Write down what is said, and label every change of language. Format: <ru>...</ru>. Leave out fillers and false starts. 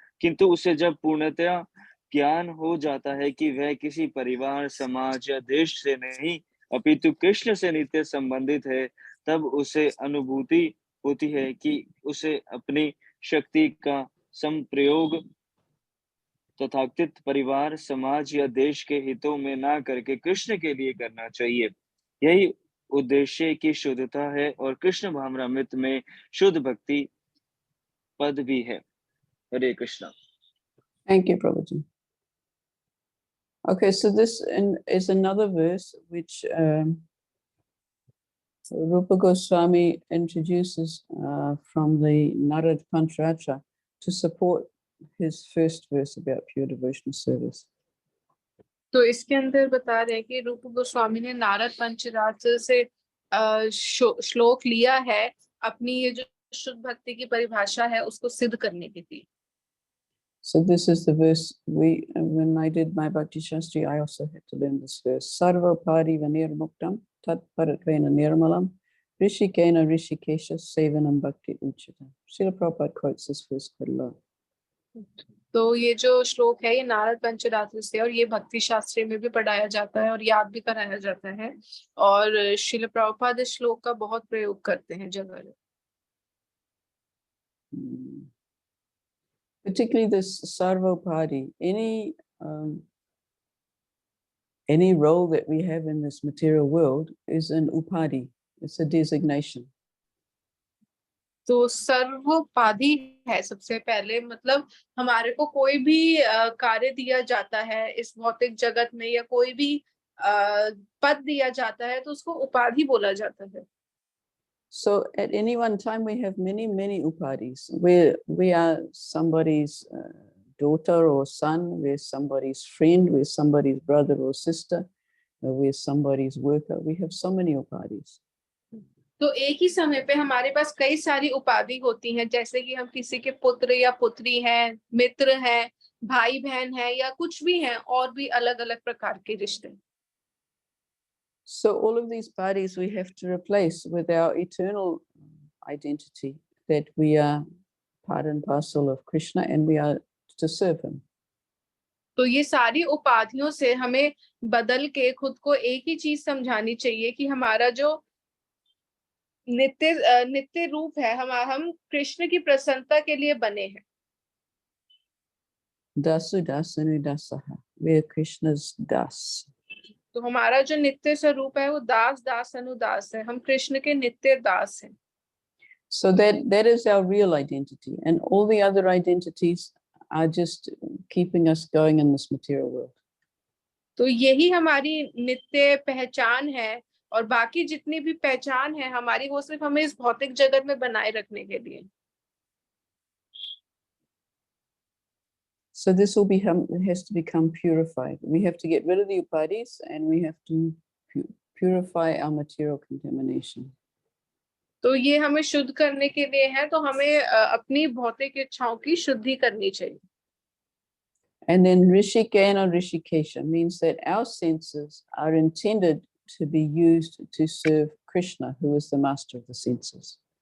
<hi>किंतु उसे जब पूर्णतया ज्ञान हो जाता है कि वह किसी परिवार, समाज या देश से नहीं अपितु कृष्ण से नित्य संबंधित है, तब उसे अनुभूति होती है कि उसे अपनी शक्ति का संप्रयोग तथाकथित परिवार, समाज या देश के हितों में ना करके कृष्ण के लिए करना चाहिए। यही उद्देश्य की शुद्धता है और कृष्ण भावनामृत में शुद्ध भक्ति पद भी है। हरे Krishna.</hi> <en>Thank you, Prabhuji. Okay, so this is another verse which Rupa Goswami introduces from the Narad Pancharacha to support his first verse about pure devotional service.</en> <hi>तो इसके अंदर बता रहे हैं कि रूप गोस्वामी ने नारद पंचरात्र से श्लोक लिया है अपनी ये जो शुद्ध भक्ति की परिभाषा है उसको सिद्ध करने के लिए।</hi> <en>So this is the verse when I did my Bhakti Shastri, I also had to learn this verse.</en> <sa>Sarva pari vanir muktam tat paratvena nirmalam rishikena rishikesha sevanam bhakti uchitam.</sa> <en>Srila Prabhupada quotes this verse quite a lot.</en> <hi>तो ये जो श्लोक है ये नारद पंचरात्र से और ये भक्ति शास्त्री में भी पढ़ाया जाता है और याद भी कराया जाता है और श्रील प्रभुपाद इस श्लोक का बहुत प्रयोग करते हैं जगह।</hi> <en>Particularly this sarvopadi, any role that we have in this material world is an upadi, it's a designation.</en> <hi>तो सर्वोपाधि है सबसे पहले, मतलब हमारे को कोई भी कार्य दिया जाता है इस भौतिक जगत में या कोई भी पद दिया जाता है तो उसको उपाधि बोला जाता है।</hi> <en>So at any one time we have many upadis. We are somebody's daughter or son, we're somebody's friend, we're somebody's brother or sister, we're somebody's worker. We have so many upadis.</en> <hi>तो एक ही समय पे हमारे पास कई सारी उपाधि होती हैं, जैसे कि हम किसी के पुत्र या पुत्री हैं, मित्र हैं, भाई बहन हैं या कुछ भी हैं, और भी अलग अलग प्रकार के रिश्ते।</hi> <en>So all of these bodies we have to replace with our eternal identity that we are part and parcel of Krishna and we are to serve him.</en> <hi>तो ये सारी उपाधियों से हमें बदल के खुद को एक ही चीज समझानी चाहिए कि हमारा जो नित्य रूप है, हम कृष्ण की प्रसन्नता के लिए बने हैं।</hi> <sa>Dasu dasanu dasaha,</sa> <en>we are Krishna's das.</en> <hi>तो हमारा जो नित्य स्वरूप है वो दास दास अनुदास है, हम कृष्ण के नित्य दास हैं।</hi> <en>So that is our real identity, and all the other identities are just keeping us going in this material world.</en> <hi>तो यही हमारी नित्य पहचान है और बाकी जितनी भी पहचान है हमारी वो सिर्फ हमें इस भौतिक जगत में बनाए रखने के लिए।</hi> <en>So this will has to become purified. We have to get rid of the upadis and we have to purify our material contamination.</en> <hi>तो ये हमें शुद्ध करने के लिए है, तो हमें अपनी भौतिक इच्छाओं की शुद्धि करनी चाहिए।</hi> <en>And then Rishikena Rishikesha means that our senses are intended to be used to serve Krishna, who is the master of the senses.</en>